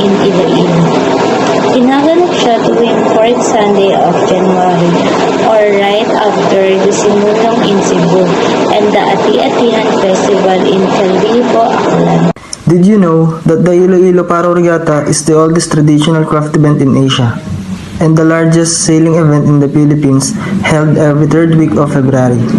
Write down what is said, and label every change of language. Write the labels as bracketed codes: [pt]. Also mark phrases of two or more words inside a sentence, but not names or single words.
[en] Iloilo. [tl] Ginaganap siya tuwing [en] 4th Sunday of January or right after the Simulong in Cebu and the Ati-Atihan Festival in Calibo, Aklan. Did you know that the Iloilo Paro Regatta is the oldest traditional craft event in Asia and the largest sailing event in the Philippines, held every third week of February?